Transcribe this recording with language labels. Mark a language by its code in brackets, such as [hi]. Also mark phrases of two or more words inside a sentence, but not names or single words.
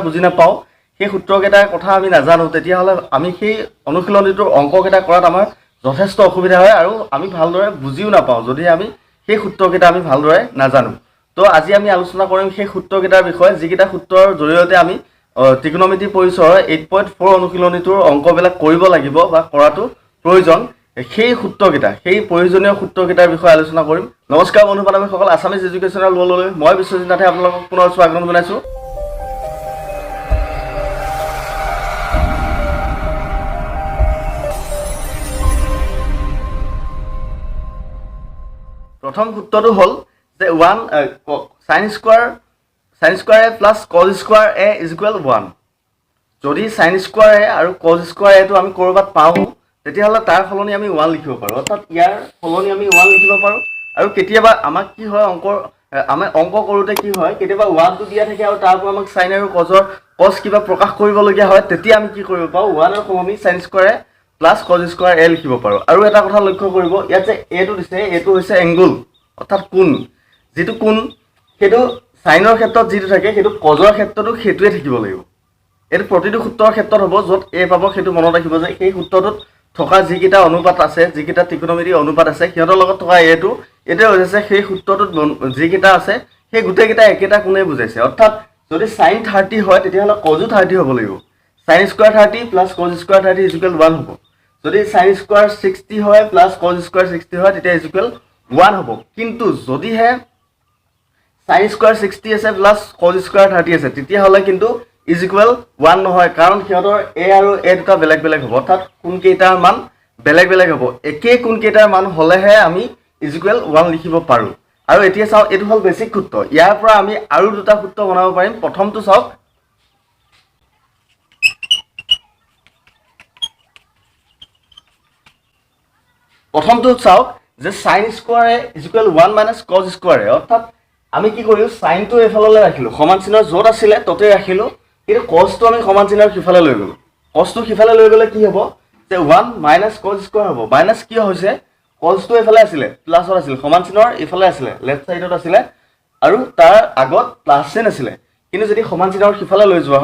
[as] বুজি নাপাওঁ সেই সূত্ৰকেইটাৰ কথা আমি নাজানো তেতিয়াহ'লে আমি সেই অনুশীলনীটোৰ অংককেইটা কৰাত আমাৰ যথেষ্ট অসুবিধা হয় আৰু আমি ভালদৰে বুজিও নাপাওঁ যদি আমি সেই সূত্ৰকেইটা আমি ভালদৰে নাজানো তো আজি আমি আলোচনা কৰিম সেই সূত্ৰকেইটাৰ বিষয়ে যিকেইটা সূত্ৰৰ জৰিয়তে আমি ত্ৰিকোণমিতি পৰিচয়ৰ 8.4 অনুশীলনীটোৰ অংকবিলাক কৰিব লাগিব বা কৰাটো প্ৰয়োজন সেই সূত্ৰকেইটা সেই প্ৰয়োজনীয় সূত্ৰকেইটাৰ বিষয়ে আলোচনা কৰিম নমস্কাৰ বন্ধু বান্ধৱীসকল আছামিজ এডুকেশ্যনেল ৱৰ্ল্ডলৈ মই বিশ্বজিৎ নাথে আপোনালোকক পুনৰ স্বাগতম জনাইছোঁ প্ৰথম সূত্ৰটো হ'ল যে [en] 1 sin square plus cos square a is equal 1 যদি sin square a [as] আৰু [en] cos square a [as] টো আমি কৰবাত পাওঁ তেতিয়াহ'লে তাৰ সলনি আমি 1 লিখিব পাৰোঁ অৰ্থাৎ ইয়াৰ সলনি আমি 1 লিখিব পাৰোঁ আৰু কেতিয়াবা আমাক কি হয় অংক কৰোঁতে কি হয় কেতিয়াবা 1 টো দিয়া থাকে আৰু তাৰ পৰা আমাক sin আৰু cos কিবা প্ৰকাশ কৰিবলগীয়া হয় তেতিয়া আমি কি কৰিব পাৰোঁ 1 ৰ সলনি [en] sin square a plus cos square a [as] লিখিব পাৰোঁ আৰু এটা কথা লক্ষ্য কৰিব ইয়াত যে a টো দিছে এটো হৈছে এংগল অৰ্থাৎ কোণ যেটো কোণ হেতু সাইনৰ ক্ষেত্ৰত যেটো থাকে হেতু কজৰ ক্ষেত্ৰতো হেতুৱে থাকিব লাগিব এটো প্ৰতিটো সূত্ৰৰ ক্ষেত্ৰত হ'ব যত a পাব হেতু মনত ৰাখিব যে সেই সূত্ৰটোত থকা যিকিটা অনুপাত আছে যিকিটা ত্ৰিকোণমিতি অনুপাত আছে সিহঁতৰ লগত থকা a টো এটো হৈছে সেই সূত্ৰটোত যিকিটা আছে সেই গুটেকিটা একেটা কোণে বুজাইছে অৰ্থাৎ যদি sin 30 হয় তেতিয়াহলে cos 30 হ'ব লাগিব [en] sin square 30 plus cos square 30 is equal [as] 1 হ'ব যদি sin square 60 হয় [en] plus cos square 60 [as] হয় তেতিয়া [en] is equal [as] 1 হ'ব কিন্তু যদিহে [en] sin square 60 [as] আছে [en] plus cos square 30 [as] আছে তেতিয়াহলে কিন্তু [en] is equal [as] 1 নহয় কাৰণ সিহঁতৰ a আৰু a দুটা বেলেগ বেলেগ হ'ব অৰ্থাৎ কোন কেইটাৰ মান বেলেগ বেলেগ হ'ব একে কোন কেইটাৰ মান হলেহে আমি [en] is equal [as] 1 লিখিব পাৰো আৰু এতিয়া চাও এটো হল বেসিক সূত্ৰ ইয়াৰ পৰা আমি আৰু দুটা সূত্ৰ বনাব পাৰিম প্ৰথমটো চাওক যে [en] sin square is equal 1 minus cos square [as] অর্থাৎ আমি কি করিও sin টো এফাললৈ ৰাখিলো সমান চিনৰ যত আছিল ততে ৰাখিলো কিন্তু cos টো আমি সমান চিনৰ কিফালে লৈ গলো cos টো কিফালে লৈ গলে কি হ'ব যে [en] 1 minus cos square [as] হ'ব মাইনাস কি হৈছে cos টো এফালে আছিল প্লাসৰ আছিল সমান চিনৰ এফালে আছিল [en] left side [as] আছিল আৰু তাৰ আগত প্লাস চিন আছিল কিন্তু যদি সমান চিনৰ কিফালে লৈ যোৱা